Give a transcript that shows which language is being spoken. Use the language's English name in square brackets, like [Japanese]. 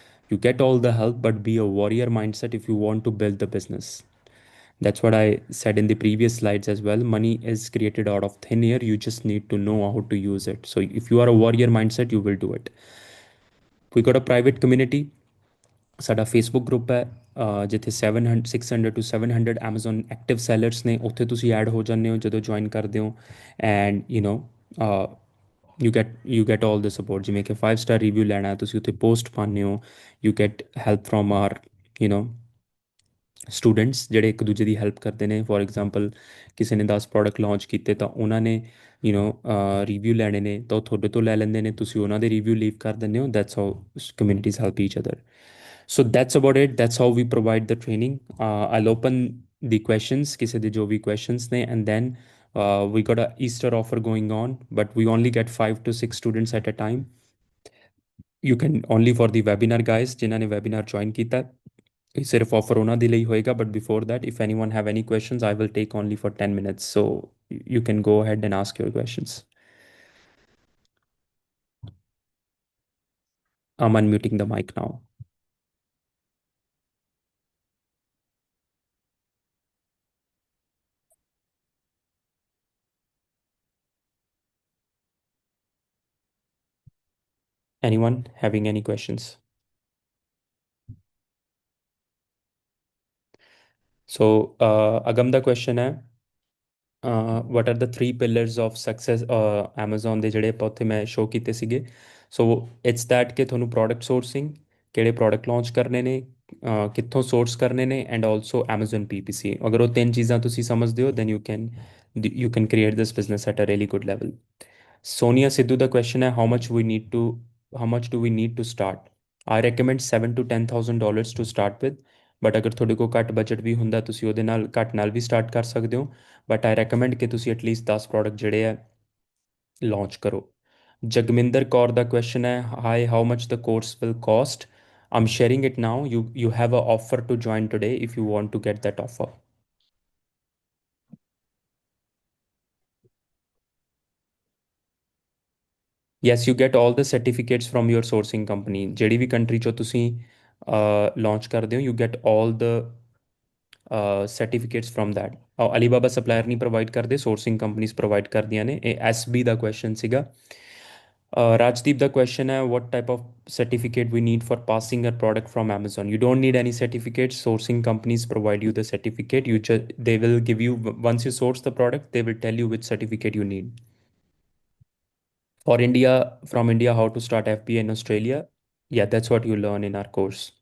[English] You get all the help, but be a warrior mindset if you want to build the business. That's what I said in the previous slides as well. Money is created out of thin air. You just need to know how to use it. So if you are a warrior mindset, you will do it. We got a private community. [Punjabi] ਸਾਡਾ Facebook group ਹੈ, ਜਿੱਥੇ 700 600 to 700 Amazon active sellers ਨੇ। ਉੱਥੇ ਤੁਸੀਂ add ਹੋ ਜਾਂਦੇ ਹੋ ਜਦੋਂ ਜੁਆਇਨ ਕਰਦੇ ਹੋ। And [English] you get all the support, [Punjabi] ਜਿਵੇਂ ਕਿ 5 ਸਟਾਰ ਰਿਵਿਊ ਲੈਣਾ ਤੁਸੀਂ ਉੱਥੇ ਪੋਸਟ ਪਾਉਂਦੇ ਹੋ। [English] you get help from our you know [Punjabi] students ਜਿਹੜੇ ਇੱਕ ਦੂਜੇ ਦੀ ਹੈਲਪ ਕਰਦੇ ਨੇ। ਫੋਰ ਐਗਜ਼ਾਮਪਲ ਕਿਸੇ ਨੇ 10 ਪ੍ਰੋਡਕਟ ਲਾਂਚ ਕੀਤੇ ਤਾਂ ਉਹਨਾਂ ਨੇ ਰਿਵਿਊ ਲੈਣੇ ਨੇ ਤਾਂ ਉਹ ਤੁਹਾਡੇ ਤੋਂ ਲੈ ਲੈਂਦੇ ਨੇ, ਤੁਸੀਂ ਉਹਨਾਂ ਦੇ ਰਿਵਿਊ ਲੀਵ ਕਰ ਦਿੰਦੇ ਹੋ। [English] That's how communities help each other. So that's about it. That's how we provide the training. I'll open the questions, [Punjabi] ਕਿਸੇ ਦੇ ਜੋ ਵੀ questions ਨੇ, [English] and then we got a Easter offer going on, but we only get 5 to 6 students at a time. You can only for the webinar guys [Punjabi] ਜਿਨ੍ਹਾਂ ਨੇ webinar join ਕੀਤਾ, ਇਹ ਸਿਰਫ offer ਉਹਨਾਂ ਦੇ ਲਈ ਹੋਏਗਾ। [English] But before that, if anyone have any questions, I will take only for 10 minutes. So you can go ahead and ask your questions. I'm unmuting the mic now. Anyone having any questions? So Agam, the question है, what are the 3 pillars of success Amazon [Punjabi] ਦੇ ਜਿਹੜੇ ਆਪਾਂ ਉੱਥੇ ਮੈਂ show ਕੀਤੇ ਸੀਗੇ। [English] so it's that [Punjabi] ਕਿ ਤੁਹਾਨੂੰ ਪ੍ਰੋਡਕਟ ਸੋਰਸਿੰਗ, ਕਿਹੜੇ ਪ੍ਰੋਡਕਟ ਲਾਂਚ ਕਰਨੇ ਨੇ, ਕਿੱਥੋਂ ਸੋਰਸ ਕਰਨੇ ਨੇ, ਐਂਡ ਆਲਸੋ Amazon PPC। ਅਗਰ ਉਹ 3 ਚੀਜ਼ਾਂ ਤੁਸੀਂ ਸਮਝਦੇ ਹੋ [English] then you can create this business at a really good level. Sonia Sidhu, the question है, how much do we need to start? I recommend $7,000 to $10,000 to start with, [Punjabi] but ਅਗਰ ਤੁਹਾਡੇ ਕੋਲ ਘੱਟ ਬਜਟ ਵੀ ਹੁੰਦਾ ਤੁਸੀਂ ਉਹਦੇ ਨਾਲ ਘੱਟ ਨਾਲ ਵੀ ਸਟਾਰਟ ਕਰ ਸਕਦੇ ਹੋ। [English] but I recommend [Punjabi] ਕਿ ਤੁਸੀਂ ਐਟਲੀਸਟ 10 ਪ੍ਰੋਡਕਟ ਜਿਹੜੇ ਆ ਲਾਂਚ ਕਰੋ। [English] Jagminder Kaur [Punjabi] ਦਾ ਕੁਐਸਚਨ ਹੈ, [English] Hi how much the course will cost? I'm sharing it now. You have a offer to join today if you want to get that offer. Yes, you get all the certificates from your sourcing company। [Punjabi] ਜਿਹੜੀ ਵੀ country ਚੋਂ ਤੁਸੀਂ launch ਕਰਦੇ ਹੋ, [English] you get all the certificates from that। [Punjabi] Alibaba supplier ਨਹੀਂ provide ਕਰਦੇ, sourcing companies provide ਕਰਦੀਆਂ ਨੇ। ਇਹ SB ਦਾ ਕੁਐਸਚਨ ਸੀਗਾ। [English] Rajdeep, the question है, what type of certificate we need for passing a product from Amazon? You don't need any certificate. Sourcing companies provide you the certificate. They will give you, once you source the product, they will tell you which certificate you need. For India, from India, how to start FBA in Australia. Yeah, that's what you learn in our course.